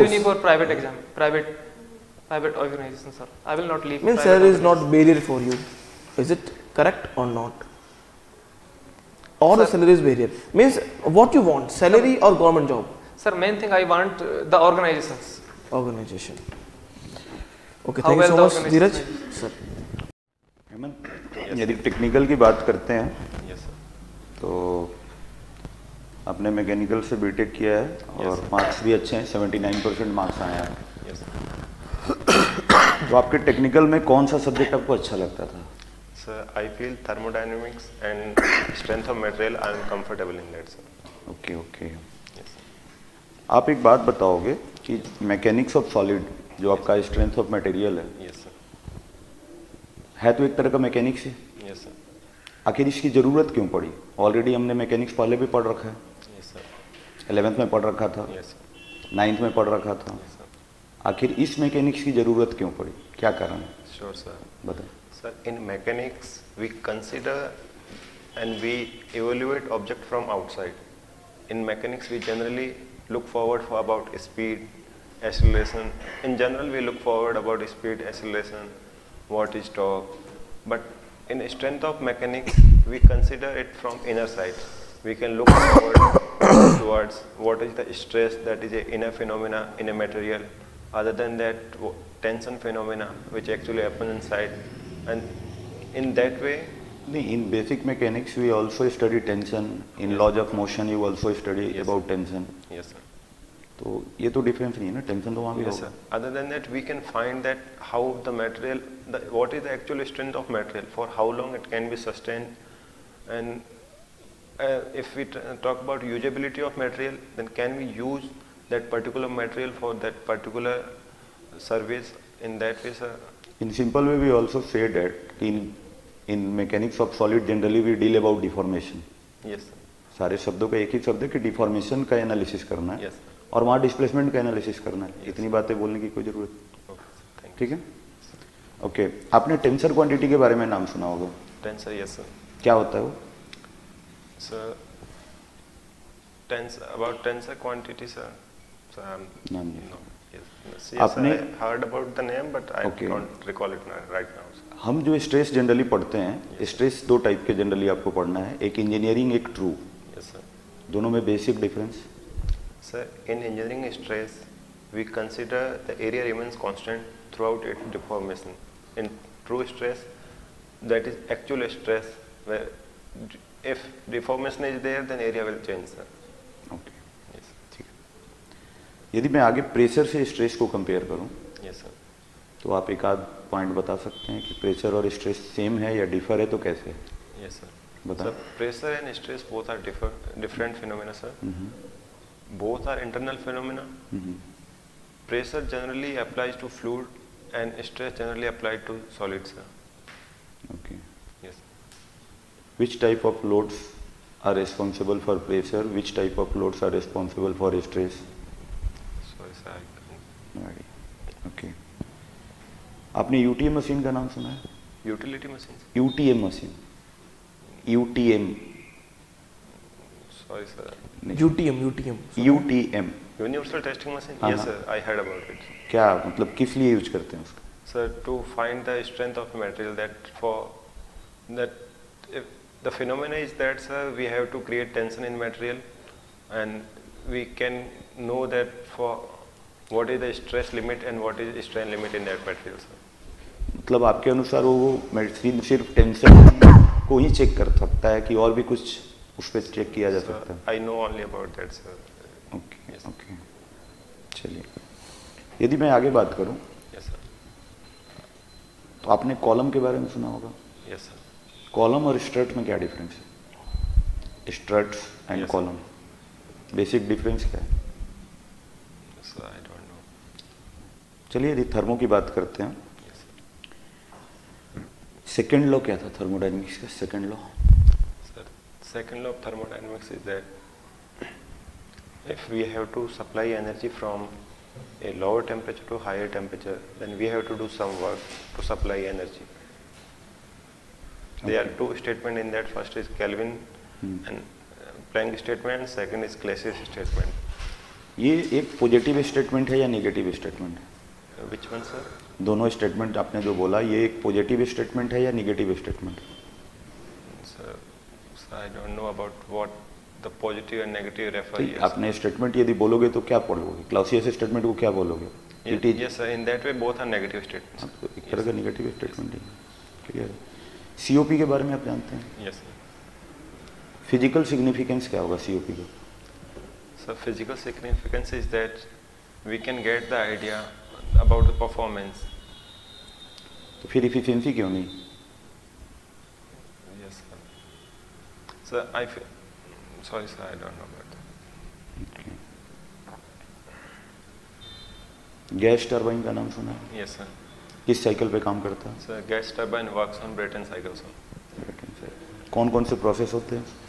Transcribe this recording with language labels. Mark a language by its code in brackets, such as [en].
[en] continue for private organization, sir. I will not leave. Means private salary is not organization. barrier for you. Is it correct or not? Or the Sir. salary is barrier. Means what you want, salary or government job? Sir, main thing I want the organizations. Organization. Okay, How thank you so well much, the Dheeraj. organization Sir. [hi] Hemant, यदि technical की बात करते हैं [en] Yes sir. [hi] तो आपने mechanical से BTech किया है और [en] Yes. [hi] मार्क्स भी अच्छे हैं, 79% मार्क्स आए हैं. [en] Yes sir. [hi] तो आपके टेक्निकल में कौन सा सब्जेक्ट आपको अच्छा लगता था? [en] Sir, I feel thermodynamics and strength of material. I am comfortable in that, sir. Okay okay. Yes. [hi] आप एक बात बताओगे कि मैकेनिक्स ऑफ सॉलिड जो आपका स्ट्रेंथ ऑफ मटेरियल है [en] Yes, sir. [hi] तो एक तरह का मैकेनिक्स है. [en] Yes, sir. [hi] आखिर इसकी ज़रूरत क्यों पड़ी? ऑलरेडी हमने मैकेनिक्स पहले भी पढ़ रखा है, [en] Yes, sir. [hi] 11th में पढ़ रखा था, [en] Yes, sir. [hi] 9th में पढ़ रखा था। [en] Yes, sir. [hi] आखिर इस मैकेनिक्स की ज़रूरत क्यों पड़ी, क्या कारण है, [en] Sure, sir. [hi] बताएं। [en] Sir, in mechanics, we consider and we evaluate object from outside. In mechanics, we generally look forward for about speed, acceleration. In general, we look forward about speed, acceleration, what is torque. But in strength of mechanics, we consider it from inner side. We can look forward towards what is the stress that is a inner phenomena in a material. Other than that, tension phenomena which actually happen inside, and in that way. [hi] नहीं, [en] in basic mechanics we also study tension. In laws of motion you also study Yes. about tension. Yes, sir. [hi] तो ये तो difference नहीं है ना, tension तो वहाँ भी [en] Yes, [hi] होगा। [en] sir. Other than that, we can find that how the material, what is the actual strength of material, for how long it can be sustained, and if we talk about usability of material, then can we use that particular material for that particular service? In that way, sir. In simple way we also say that in mechanics of solid generally we deal about deformation. Yes, sir. [hi] सारे शब्दों का एक ही शब्द है कि deformation का analysis करना है [en] Yes, sir. [hi] और वहाँ डिस्प्लेसमेंट का एनालिसिस करना है। [en] Yes. [hi] इतनी बातें बोलने की कोई ज़रूरत नहीं, [en] Okay, sir. Thank you. [hi] ठीक है। ओके, आपने टेंसर क्वांटिटी के बारे में नाम सुना होगा, [en] Tensor, yes, sir. [hi] क्या होता है वो? [en] Sir, about tensor quantity, sir. So, [hi] नाम नहीं। [en] no. Yes, yes, [hi] आपने- [en] I heard about the name, but I Okay. don't recall it right now. Sir. [hi] हम जो स्ट्रेस जनरली पढ़ते हैं, स्ट्रेस दो टाइप के जनरली आपको पढ़ना है, एक इंजीनियरिंग, एक ट्रू। [en] Yes, sir. [hi] दोनों में basic difference. [en] Sir, in engineering stress, we consider the area remains constant throughout its deformation. In true stress, that is actual stress, where if deformation is there, then area will change, sir. Okay, Yes, [hi] ठीक है। यदि मैं आगे pressure से stress को compare करूं, [en] yes, sir. [hi] तो आप एक आध पॉइंट बता सकते हैं कि प्रेशर और स्ट्रेस सेम है या डिफर है, तो कैसे है, [en] Yes, sir. [hi] बताएं। [en] Sir, pressure and stress both are different phenomena, sir. Both are internal phenomena. Pressure generally applies to fluid, and stress generally applied to solids, sir. Okay, Yes. which type of loads are responsible for pressure, which type of loads are responsible for stress? Sorry, sir. I can't. No idea. [hi] Okay, आपने UTM machine का नाम सुना है? [en] Utility machines. UTM machine, UTM, Sorry, sir. UTM, UTM. UTM Universal testing machine. [hi] हाँ, [en] Yes, [hi] हाँ। [en] sir. I heard about it. [hi] क्या मतलब, किस लिए यूज करते हैं उसका? [en] Sir, to find the strength of material, that for that, if the phenomena is that, sir, we have to create tension in material, and we can know that for what is the stress limit and what is strain limit in that material, sir. [hi] मतलब आपके अनुसार वो machine सिर्फ tension को ही check कर सकता है कि और भी कुछ उस पर चेक किया जा [en] Sir, [hi] सकता है? [en] I know only about that, sir. Okay Yes. [hi] Okay, चलिए। यदि मैं आगे बात करूं, [en] Yes, sir. [hi] तो आपने कॉलम के बारे में सुना होगा। [en] Yes, sir. [hi] कॉलम और स्ट्रट में क्या डिफरेंस है? [en] Struts and Yes, sir. [hi] Column, basic difference क्या है? [en] Sir, I don't know. [hi] चलिए, यदि थर्मो की बात करते हैं, [en] Yes, sir. [hi] सेकेंड लॉ क्या था थर्मोडायनेमिक्स का? [en] Second law, Sir, second law of thermodynamics is that if we have to supply energy from a lower temperature to higher temperature, then we have to do some work to supply energy. There are two statements in that. First is Kelvin and Planck statement. Second is Clausius statement. [hi] ये एक positive statement है या negative statement है? [en] Which one, sir? [hi] दोनों statement आपने जो बोला, ये एक पॉजिटिव स्टेटमेंट है या negative statement? [en] Sir, I don't know about what the positive and negative refer. [hi] तो [en] Yes, [hi] आपने स्टेटमेंट यदि बोलोगे तो क्या पढ़ोगे? क्लाउसियस स्टेटमेंट को क्या बोलोगे? [en] It is, yes, sir. In that way, both are negative statements. [hi] तो एक तरह का नेगेटिव स्टेटमेंट ही है। क्लियर है। सीओपी के बारे में आप जानते हैं? [en] Yes, sir. [hi] फिजिकल सिग्निफिकेंस क्या होगा सीओपी का? [en] So physical significance is that we can get the idea about the performance. [hi] तो फिर इफिशिएंसी क्यों नहीं? [en] Yes, sir. Sir, sorry, sir, I don't know about that. [hi] Gas turbine का नाम सुना है? [en] Yes, sir. [hi] किस साइकिल पे काम करता है? [en] So gas turbine works on Brayton cycle, sir. [hi] कौन कौन से प्रोसेस होते हैं?